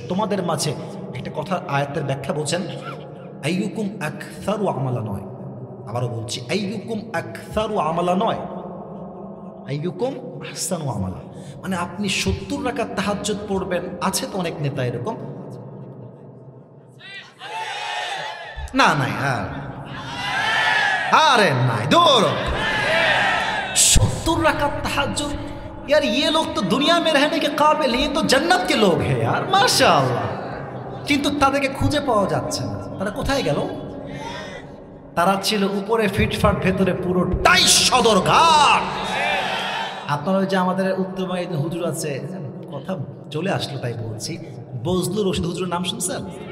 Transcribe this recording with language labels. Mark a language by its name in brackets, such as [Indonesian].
[Bangla] তোমাদের মাঝে একটা কথা, আয়াতের ব্যাখ্যা বলছেন [Arabic] আইয়ুকুম আকসারু আমালা [Bangla] নয়, আবারও বলছি আইয়ুকুম আকসারু আমালা নয়, [Arabic] আইয়ুকুম আহসানু আমালা। [Bangla] মানে আপনি 70 রাকাত তাহাজ্জুদ পড়বেন, আছে তো অনেক নেতা এরকম, না নাই আরে নাই দূর, 70 রাকাত তাহাজ্জুদ। [Hindi] यार ये लोग तो दुनिया में रहने के काबिल, ये तो जन्नत के लोग हैं यार, माशाআল্লাহ। [Bangla] কিন্তু তাদেরকে খুঁজে পাওয়া যাচ্ছে না, তারা কোথায় গেল? তারা ছিল উপরে ফিটফাট, ভেতরে পুরোটাই সদরঘাট। আপনারা যে আমাদের উত্তরবঙ্গে একজন হুজুর আছে, কথা চলে আসলো তাই বলছি, বজলুর রশিদ হুজুরের নাম শুনছেন?